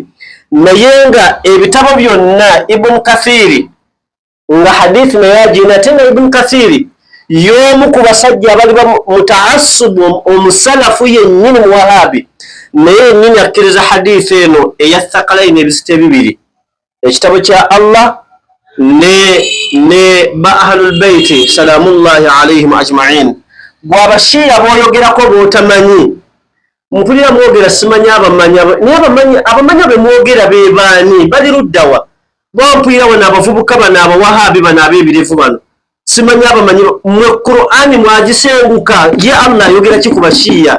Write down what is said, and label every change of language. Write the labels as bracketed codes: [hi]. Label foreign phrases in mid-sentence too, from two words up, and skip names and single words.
[lg] Naye nga ebitabo byonna Ibn Kathiri nga hadithi naye agina tena Ibn Kathiri y'omu ku basajja abali mutaassubu omusalafu yennyini muwahabi, naye yennyini akkiriza hadithi eno eya Thaqalaini ebizito ebibiri, ekitabo kya Allah ne ba [ar] أهل البيت سلام الله عليهم أجمعين. [lg] Gwabashiya boyogerako bootamanyi mpulira mwogera simanyi abamanyi abamanyi be mwogera be baani bali luddawa bwampulira wana abavubuka bano abawahabi bano abeebirevu bano simanyi abamanyi. Mwe Qur'ani mwagisenguka ye Allah ayogera ki ku bashiya?